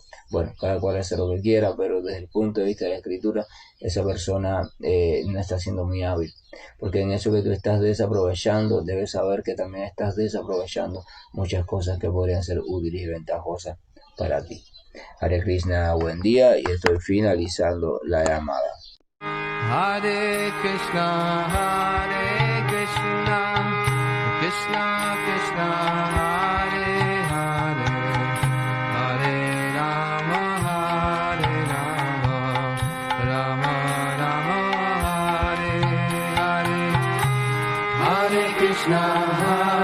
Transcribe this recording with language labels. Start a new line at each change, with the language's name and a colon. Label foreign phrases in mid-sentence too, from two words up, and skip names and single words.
Spanish: Bueno, cada cual hace lo que quiera, pero desde el punto de vista de la escritura, esa persona no está siendo muy hábil. Porque en eso que tú estás desaprovechando, debes saber que también estás desaprovechando muchas cosas que podrían ser útiles y ventajosas para ti.
Sanskrit: Hare Krishna,
Spanish: buen día, y estoy finalizando la llamada.
Sanskrit: Hare Krishna, Krishna Krishna, Hare Hare, Hare Rama, Rama Rama, Hare Hare, Hare Krishna.